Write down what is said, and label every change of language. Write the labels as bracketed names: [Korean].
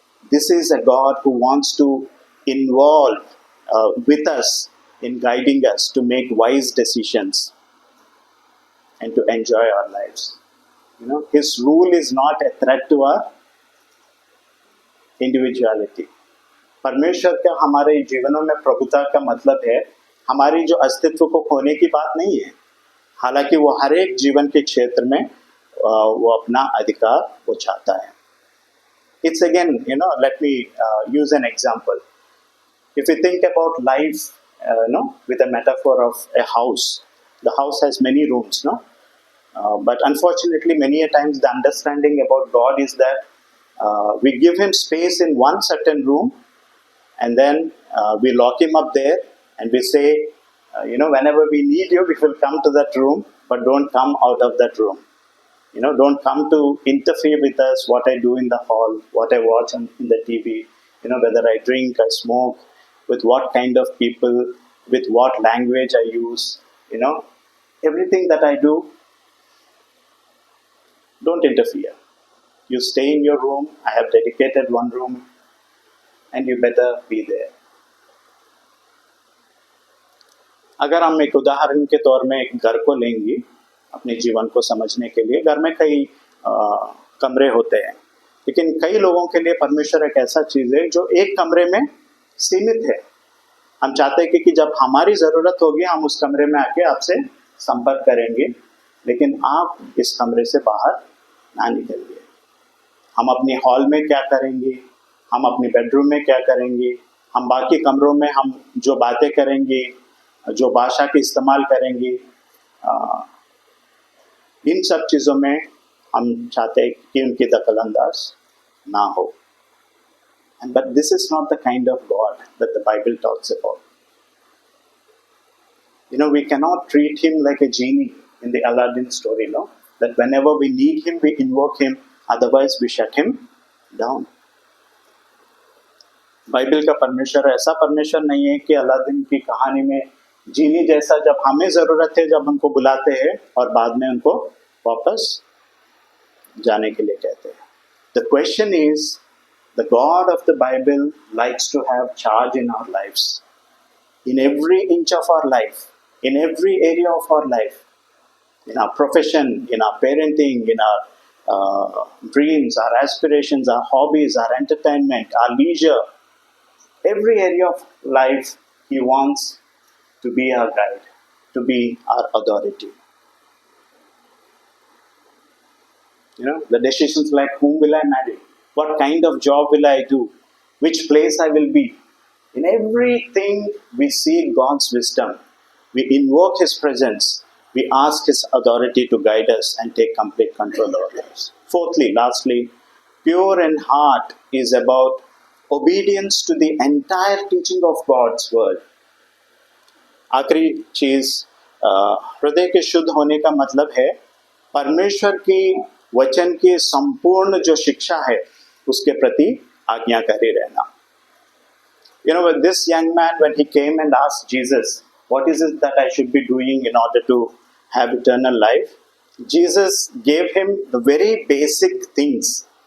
[English] This is a God who wants to involve with us in guiding us to make wise decisions and to enjoy our lives. His rule is not a threat to our individuality. [Hindi] परमेश्वर का हमारे जीवनों में प्रभुता का मतलब है हमारी जो अस्तित्व को खोने की बात नहीं है। हालांकि वो हर एक जीवन के क्षेत्र में वो अपना अधिकार वो चाहता है। [English] It's again, let me use an example. If you think about life, with a metaphor of a house, the house has many rooms, no? But unfortunately, many a times the understanding about God is that we give him space in one certain room, and then we lock him up there, and we say, whenever we need you, we will come to that room, but don't come out of that room. Don't come to interfere with us, what I do in the hall, what I watch in the TV, whether I drink, I smoke, with what kind of people, with what language I use, everything that I do, don't interfere. You stay in your room, I have dedicated one room, and you better be there. [Hindi] अगर हम एक उदाहरण के तौर में एक घर को लेंगे अपने जीवन को समझने के लिए, घर में कई कमरे होते हैं, लेकिन कई लोगों के लिए परमेश्वर एक ऐसा चीज़ है जो एक कमरे में सीमित है। हम चाहते हैं कि जब हमारी ज़रूरत होगी हम उस कमरे में आके आपसे संपर्क करेंगे, लेकिन आप इस कमरे से बाहर ना निकलिए। हम अपनी हॉल में क्या करेंगे, हम अपनी बेडरूम में क्या करेंगे, हम बाकी कमरों में हम जो बातें करेंगे, जो भाषा के इस्तेमाल करेंगे, इन सब चीज़ों में हम चाहते हैं कि उनकी दखलंदाज ना हो। [English] But this is not the kind of God that the Bible talks about. We cannot treat him like a genie in the Aladdin story, no? That whenever we need him, we invoke him, otherwise we shut him down. [Hindi] Bible का परमेश्वर ऐसा परमेश्वर नहीं है कि Aladdin की कहानी में जीनी जैसा जब हमें ज़रूरत है जब उनको बुलाते हैं और बाद में उनको वापस जाने के लिए कहते हैं। [English] The question is, the God of the Bible likes to have charge in our lives, in every inch of our life, in every area of our life, in our profession, in our parenting, in our dreams, our aspirations, our hobbies, our entertainment, our leisure, every area of life, he wants to be our guide, to be our authority. The decisions like whom will I marry, what kind of job will I do, which place I will be. In everything we seek God's wisdom. We invoke His presence. We ask His authority to guide us and take complete control of our lives. Fourthly, lastly, pure in heart is about obedience to the entire teaching of God's word. [Hindi] आखिरी चीज, हृदय के शुद्ध होने का मतलब है परमेश्वर की वचन की संपूर्ण जो शिक्षा है उसके प्रति आज्ञाकारी रहना. [English] When this young man, when he came and asked Jesus, what is it that I should be doing in order to have eternal life? Jesus gave him the very basic things.